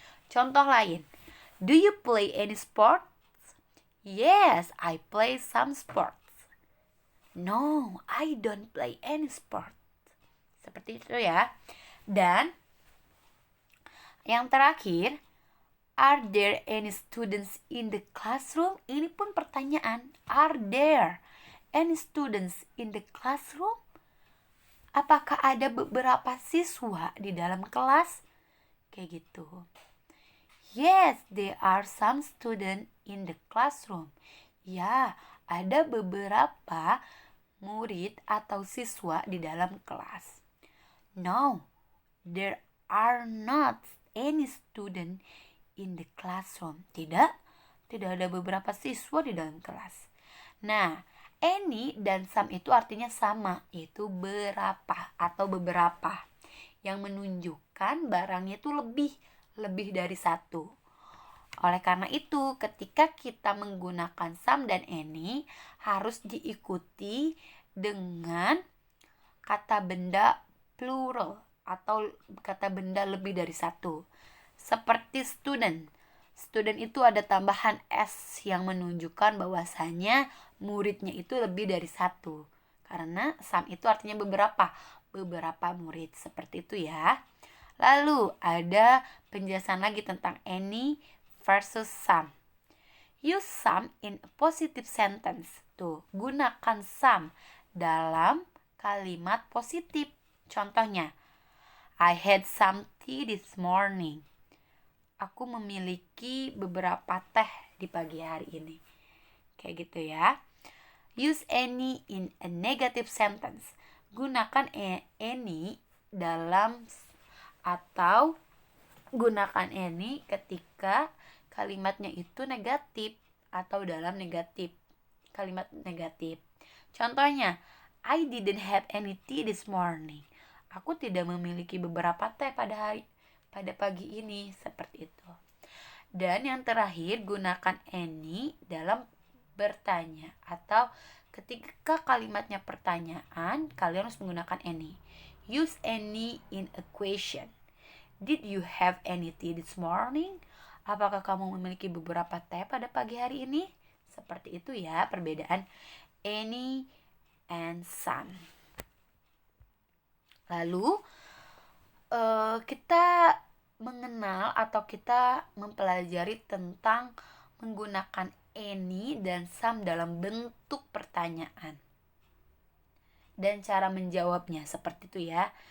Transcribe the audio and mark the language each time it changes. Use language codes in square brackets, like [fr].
[en] Contoh lain, do you play any sports? Yes, I play some sports. No, I don't play any sport. [id] Seperti itu ya. Dan yang terakhir, [en] Are there any students in the classroom? [id] Ini pun pertanyaan. [en] Are there any students in the classroom? [id] Apakah ada beberapa siswa di dalam kelas? Kayak gitu. [en] Yes, there are some students in the classroom. [id] Ya, ada beberapa murid atau siswa di dalam kelas. [en] No, there are not any student in the classroom. [id] Tidak ada beberapa siswa di dalam kelas. Nah, any dan some itu artinya sama, yaitu berapa atau beberapa, yang menunjukkan barangnya itu lebih dari satu. Oleh karena itu, ketika kita menggunakan some dan any, harus diikuti dengan kata benda plural atau kata benda lebih dari satu. Seperti student. Student itu ada tambahan S yang menunjukkan bahwasanya muridnya itu lebih dari satu. Karena some itu artinya beberapa murid. Seperti itu ya. Lalu ada penjelasan lagi tentang any versus some. [en] Use some in a positive sentence. [id] Tuh, gunakan some dalam kalimat positif. Contohnya, [en] I had some tea this morning. [id] Aku memiliki beberapa teh di pagi hari ini. Kayak gitu ya. [en] Use any in a negative sentence. [id] Gunakan any dalam atau gunakan any ketika kalimatnya itu negatif atau dalam negatif. Kalimat negatif. Contohnya, [en] I didn't have any tea this morning. [id] Aku tidak memiliki beberapa teh pada pagi ini, seperti itu. Dan yang terakhir, gunakan any dalam bertanya atau ketika kalimatnya pertanyaan, kalian harus menggunakan any. [en] Use any in a question. Did you have any tea this morning? [id] Apakah kamu memiliki beberapa teh pada pagi hari ini? Seperti itu ya perbedaan any and some. Lalu kita mengenal atau kita mempelajari tentang menggunakan any dan some dalam bentuk pertanyaan dan cara menjawabnya, seperti itu ya.